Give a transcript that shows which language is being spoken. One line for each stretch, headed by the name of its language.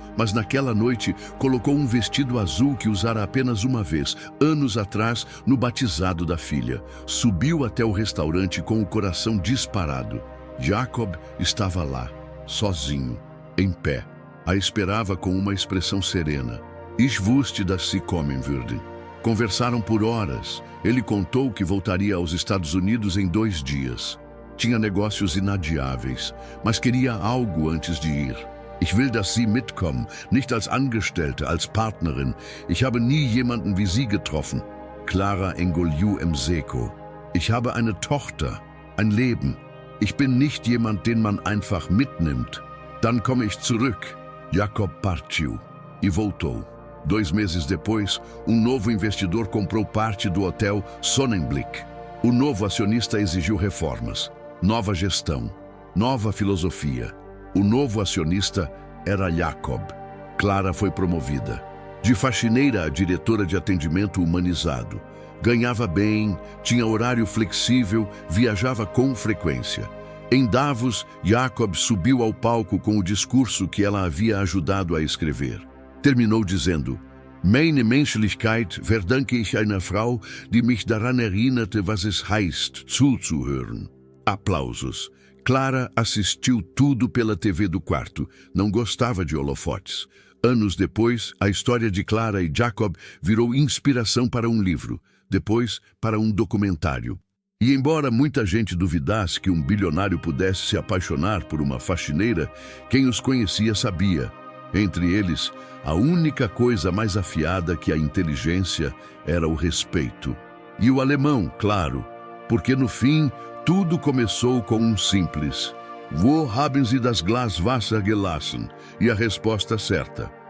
Portuguese: Mas naquela noite colocou um vestido azul que usara apenas uma vez, anos atrás, no batizado da filha. Subiu até o restaurante com o coração disparado. Jacob estava lá, sozinho, em pé. A esperava com uma expressão serena.
German: Ich wusste, dass Sie kommen würden.
Portuguese: Conversaram por horas. Ele contou que voltaria aos Estados Unidos em 2 dias. Tinha negócios inadiáveis, mas queria algo antes de ir.
German: Ich will, dass Sie mitkommen, nicht als Angestellte, als Partnerin. Ich habe nie jemanden wie Sie getroffen.
Portuguese: Clara engoliu em seco.
German: Ich habe eine Tochter, ein Leben. Ich bin nicht jemand, den man einfach mitnimmt. Dann komme ich zurück.
Portuguese: Jacob partiu e voltou. 2 meses depois, um novo investidor comprou parte do hotel Sonnenblick. O novo acionista exigiu reformas, nova gestão, nova filosofia. O novo acionista era Jacob. Clara foi promovida. De faxineira a diretora de atendimento humanizado. Ganhava bem, tinha horário flexível, viajava com frequência. Em Davos, Jacob subiu ao palco com o discurso que ela havia ajudado a escrever. Terminou dizendo:
German: Meine Menschlichkeit verdanke ich einer Frau, die mich daran erinnerte, was es heißt, zuzuhören.
Portuguese: Aplausos. Clara assistiu tudo pela TV do quarto. Não gostava de holofotes. Anos depois, a história de Clara e Jacob virou inspiração para um livro. Depois, para um documentário. E embora muita gente duvidasse que um bilionário pudesse se apaixonar por uma faxineira, quem os conhecia sabia. Entre eles, a única coisa mais afiada que a inteligência era o respeito. E o alemão, claro, porque no fim, tudo começou com um simples
German: Wo haben Sie das Glas Wasser gelassen?
Portuguese: E a resposta certa: